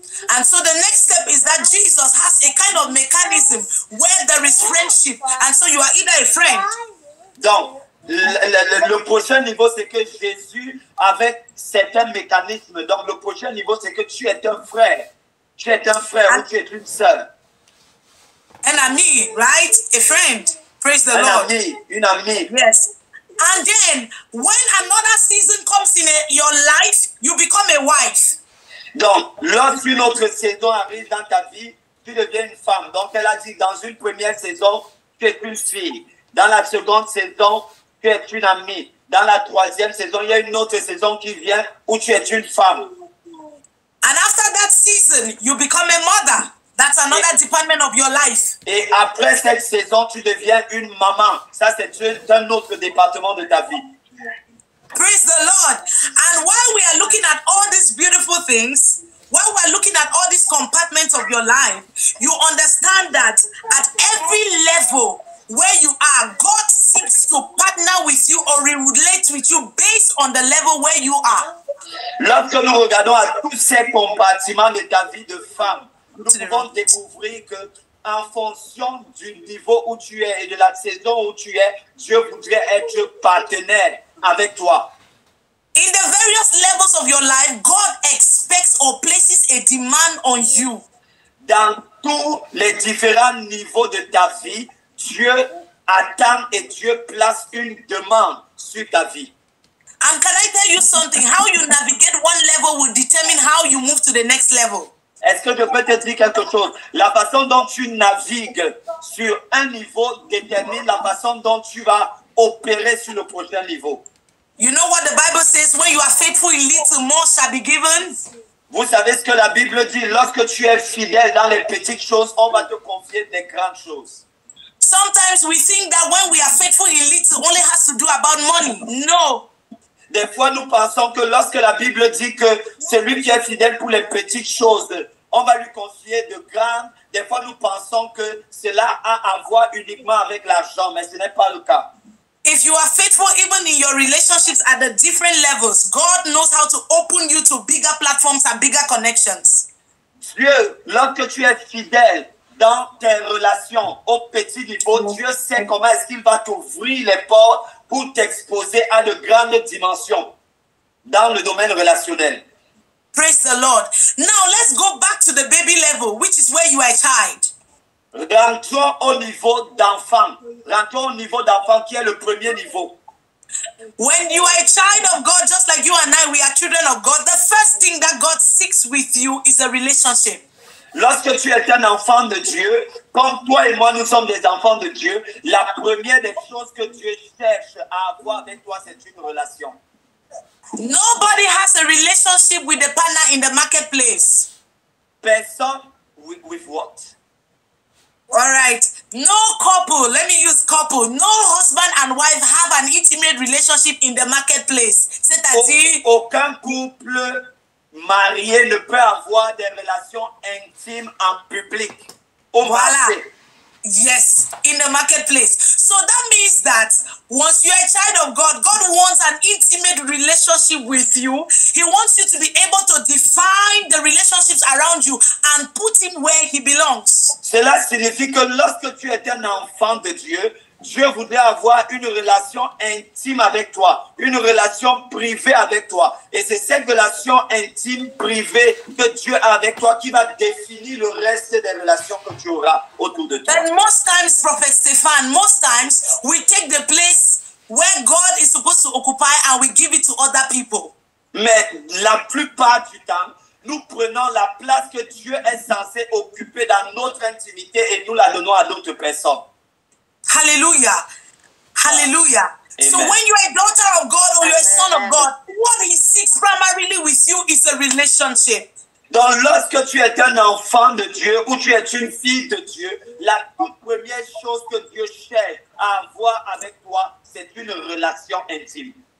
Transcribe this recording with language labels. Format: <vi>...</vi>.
<en>And so the next step is that Jesus has a kind of mechanism where there is friendship. And so you are either a friend.</en> <fr>Donc, le prochain niveau, c'est que Jésus, avec certains mécanismes, donc le prochain niveau, c'est que tu es un frère. Tu es un frère ou tu es une sœur.</fr> <en>An ami, right? A friend. Praise the Lord.</en> <fr>Une amie.</fr> <en>Yes. And then, when another season comes in your life, you become a wife.</en> <fr>Donc, lorsqu'une autre saison arrive dans ta vie, tu deviens une femme. Donc, elle a dit, dans une première saison, tu es une fille. Dans la seconde saison, tu es une amie. Dans la troisième saison, il y a une autre saison qui vient où tu es une femme.</fr> <en>And after that season, you become a mother. That's another department of your life.</en> <fr>Et après cette saison, tu deviens une maman. Ça, c'est un autre département de ta vie.</fr> <en>Praise the Lord. And while we are looking at all these beautiful things, while we are looking at all these compartments of your life, you understand that at every level where you are, God seeks to partner with you or relate with you based on the level where you are.</en> <fr>Lorsque nous regardons à tous ces compartiments de ta vie de femme, nous pouvons découvrir que en fonction du niveau où tu es et de la saison où tu es, Dieu voudrait être partenaire avec toi.</fr> <en>In the various levels of your life, God expects or places a demand on you.</en> <fr>Dans tous les différents niveaux de ta vie, Dieu attend et Dieu place une demande sur ta vie.</fr> <en>And can I tell you something? How you navigate one level will determine how you move to the next level.</en> <fr>Est-ce que je peux te dire quelque chose? La façon dont tu navigues sur un niveau détermine la façon dont tu vas opérer sur le prochain niveau.</fr> <en>You know what the Bible says? When you are faithful in little, more shall be given.</en> <fr>Vous savez ce que la Bible dit? Lorsque tu es fidèle dans les petites choses, on va te confier des grandes choses.</fr> <en>Sometimes we think that when we are faithful in little, only has to do about money. No.</en> <fr>Des fois, nous pensons que lorsque la Bible dit que celui qui est fidèle pour les petites choses, on va lui confier de grandes. Des fois, nous pensons que cela a à voir uniquement avec l'argent, mais ce n'est pas le cas.</fr> <en>If you are faithful even in your relationships at the different levels, God knows how to open you to bigger platforms and bigger connections.</en> <fr>Dieu, lorsque tu es fidèle dans tes relations au petit niveau, Dieu sait comment est-ce qu'il va t'ouvrir les portes pour t'exposer à de grandes dimensions dans le domaine relationnel.</fr> <en>Praise the Lord. Now let's go back to the baby level, which is where you are a child.</en> <fr>Rentrons au niveau d'enfant. Rentrons au niveau d'enfant qui est le premier niveau.</fr> <en>When you are a child of God, just like you and I, we are children of God, the first thing that God seeks with you is a relationship.</en> <fr>Lorsque tu es un enfant de Dieu, comme toi et moi, nous sommes des enfants de Dieu, la première des choses que Dieu cherche à avoir avec toi, c'est une relation.</fr> <en>Nobody has a relationship with a partner in the marketplace.</en> <fr>Personne</fr> <en>with what? All right. No couple, let me use couple. No husband and wife have an intimate relationship in the marketplace.</en> <fr>C'est-à-dire, aucun couple marié ne peut avoir des relations intimes en public. Voilà.</fr> <en>Yes, in the marketplace. So that means that once you're a child of God, God wants an intimate relationship with you. He wants you to be able to define the relationships around you and put him where he belongs.</en> <fr>Cela signifie que lorsque tu es un enfant de Dieu, Dieu voudrait avoir une relation intime avec toi, une relation privée avec toi. Et c'est cette relation intime, privée que Dieu a avec toi qui va définir le reste des relations que tu auras autour de toi.</fr> <en>And most times, Prophet Stefan, most times we take the place where God is supposed to occupy and we give it to other people.</en> <fr>Mais la plupart du temps, nous prenons la place que Dieu est censé occuper dans notre intimité et nous la donnons à d'autres personnes.</fr> <en>Hallelujah. Hallelujah. Amen. So when you're a daughter of God or you're a son of God, what he seeks primarily with you is a relationship.</en> <fr>Donc, lorsque tu es un enfant de Dieu ou tu es une fille de Dieu, la toute première chose que Dieu cherche à avoir avec toi, c'est une relation intime.</fr>